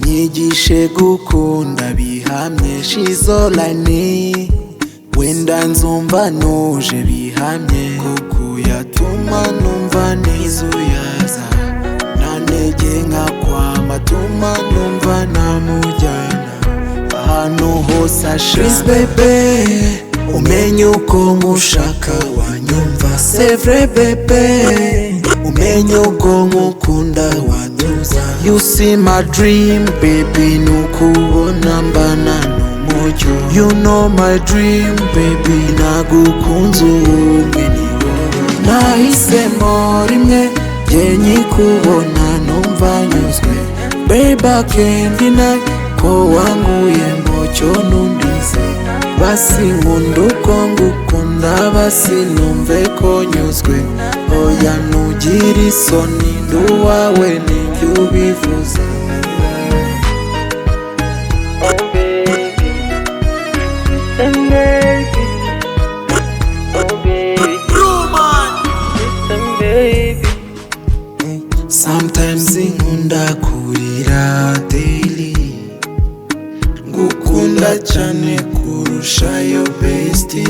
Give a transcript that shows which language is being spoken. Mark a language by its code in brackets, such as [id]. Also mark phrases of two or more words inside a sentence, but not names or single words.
[rw] unyigishe gukunda bihamye, [en] she's all I need. [rw] Wenda nzumva nuje bihamye, kuko yatuma numva nizuyaza, nantege nkakwama tuma numva namujyana ahantu hose ashaka. [en] Please baby, [rw] umenye uko nkushaka wanyumva, [fr] c'est vrai [rw] baby, umenye uko nkukunda wanyuza. [en] You see my dream baby, [rw] nukubona mbana n'umucyo. [en] You know my dream baby, [rw] nagukunze ubumwe ni wowe. Nahisemo rimwe jye nyikubona numva nyuzwe, [en] baby I can't deny [rw] ko wanguye mucyo nundize. Basi nkunda uko ngukunda, basi numve ko nyuzwe. Oya ntugire isoni, ndi uwawe nibyo ubivuze. Sometimes inkunda kurira daily, ngukunda cyane kurushayo bestie.